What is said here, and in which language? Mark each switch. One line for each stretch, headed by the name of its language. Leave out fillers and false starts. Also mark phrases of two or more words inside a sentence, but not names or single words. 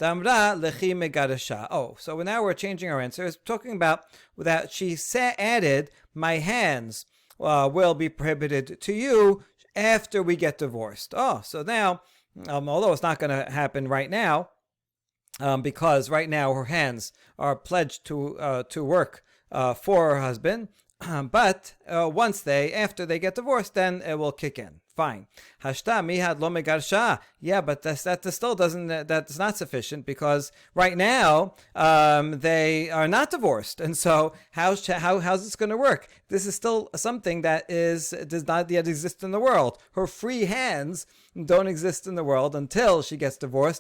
English: Oh, so now we're changing our answers, talking about that she added, my hands will be prohibited to you after we get divorced. Oh, so now, although it's not going to happen right now, because right now her hands are pledged to work for her husband, but after they get divorced, then it will kick in. Fine.
Aramaic: השתא מיהת לא מגרשה.
English: Yeah, but that's not sufficient because right now they are not divorced, and so how's this going to work? This is still something that does not yet exist in the world. Her free hands don't exist in the world until she gets divorced.